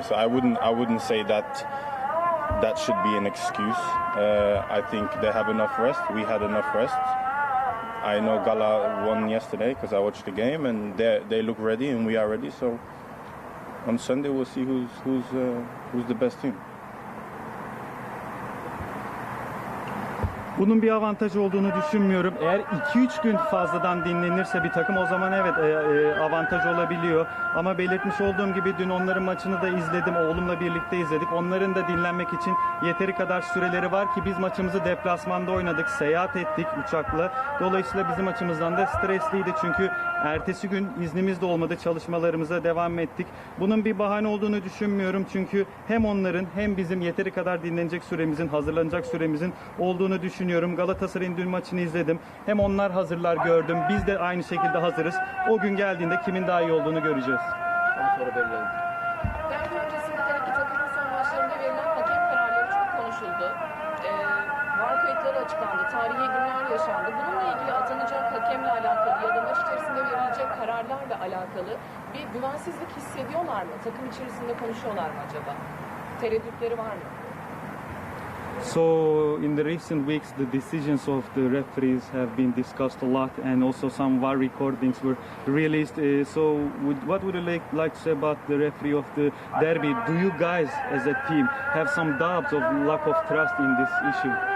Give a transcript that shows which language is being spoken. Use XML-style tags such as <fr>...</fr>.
<en>So I wouldn't say that should be an excuse. I think they have enough rest. We had enough rest. I know Gala won yesterday because I watched the game, and they look ready, and we are ready. So on Sunday we'll see who's the best team.</en> <tr>Bunun bir avantajı olduğunu düşünmüyorum. Eğer 2-3 gün fazladan dinlenirse bir takım o zaman evet avantaj olabiliyor. Ama belirtmiş olduğum gibi dün onların maçını da izledim. Oğlumla birlikte izledik. Onların da dinlenmek için yeteri kadar süreleri var ki biz maçımızı deplasmanda oynadık. Seyahat ettik uçakla. Dolayısıyla bizim açımızdan da stresliydi. Çünkü ertesi gün iznimiz de olmadı. Çalışmalarımıza devam ettik. Bunun bir bahane olduğunu düşünmüyorum. Çünkü hem onların hem bizim yeteri kadar dinlenecek süremizin, hazırlanacak süremizin olduğunu düşünüyorum. Galatasaray'ın dün maçını izledim. Hem onlar hazırlar gördüm. Biz de aynı şekilde hazırız. O gün geldiğinde kimin daha iyi olduğunu göreceğiz. Son soru belirleyelim. Derbi öncesinde her iki takımın son maçlarında verilen hakem kararları çok konuşuldu. VAR kayıtları açıklandı. Tarihi günler yaşandı. Bununla ilgili atanacak hakemle alakalı ya da maç içerisinde verilecek kararlarla alakalı bir güvensizlik hissediyorlar mı? Takım içerisinde konuşuyorlar mı acaba? Tereddütleri var mı?</tr> <en>So in the recent weeks, the decisions of the referees have been discussed a lot, and also some VAR recordings were released. What would you like to say about the referee of the derby? Do you guys, as a team, have some doubts of lack of trust in this issue?</en>